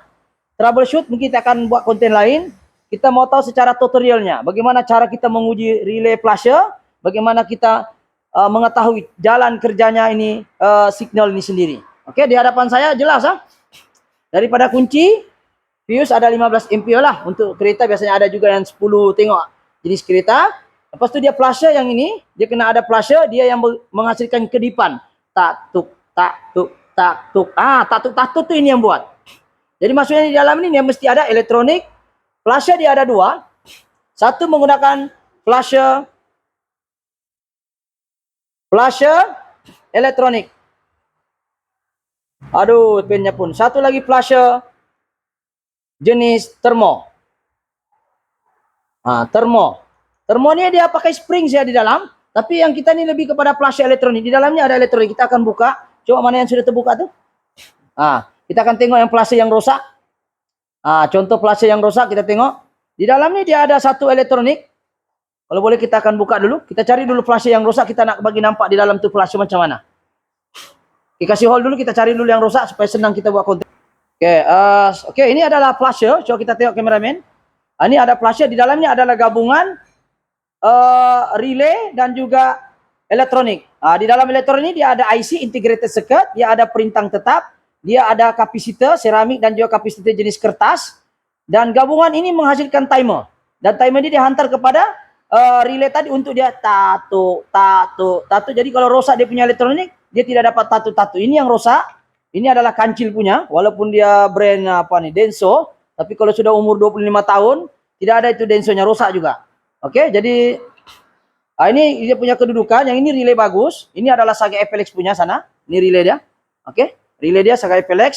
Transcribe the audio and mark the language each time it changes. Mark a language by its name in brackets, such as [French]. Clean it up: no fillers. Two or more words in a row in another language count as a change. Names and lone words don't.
[Malay] Troubleshoot mungkin kita akan buat konten lain. Kita mau tahu secara tutorialnya. Bagaimana cara kita menguji relay flasher. Bagaimana kita mengetahui jalan kerjanya ini signal ini sendiri. Oke, di hadapan saya jelas daripada kunci, fuse ada 15 ampere lah. Untuk kereta biasanya ada juga yang 10, tengok jenis kereta. Lepas itu dia flasher yang ini, dia kena ada flasher, dia yang menghasilkan kedipan. Tak tuk, tak tuk, tak tuk. Tak tuk, tak tuk itu ini yang buat. Jadi maksudnya di dalam ini dia mesti ada elektronik. Flasher dia ada 2. Satu menggunakan flasher elektronik. Aduh, pennya pun. Satu lagi flasher jenis termo. Termo ini dia pakai spring saya di dalam, tapi yang kita ini lebih kepada flasher elektronik. Di dalamnya ada elektronik. Kita akan buka. Coba mana yang sudah terbuka tuh? Kita akan tengok yang flasher yang rosak. Contoh flasher yang rosak kita tengok. Di dalamnya dia ada satu elektronik. Kalau boleh kita akan buka dulu. Kita cari dulu flasher yang rosak. Kita nak bagi nampak di dalam tu flasher macam mana. Oke, kasih hold dulu, kita cari dulu yang rusak supaya senang kita buat konten. Oke, ini adalah flasher. Coba kita tengok kameramen. Ini ada flasher, di dalamnya adalah gabungan relay dan juga elektronik. Di dalam elektronik dia ada IC [English] integrated circuit, [Malay] dia ada perintang tetap, dia ada kapasitor seramik dan juga kapasitor jenis kertas, dan gabungan ini menghasilkan timer. Dan timer ini dihantar kepada relay tadi untuk dia tatu. Jadi kalau rosak dia punya elektronik, dia tidak dapat tatu. Ini yang rusak. Ini adalah kancil punya, walaupun dia brand apa nih, Denso, tapi kalau sudah umur 25 tahun, tidak ada itu Densonya, rusak juga. Oke, jadi ini dia punya kedudukan. Yang ini relay bagus. Ini adalah Saga FLX punya sana. Ini relay dia. Oke, relay dia Saga FLX.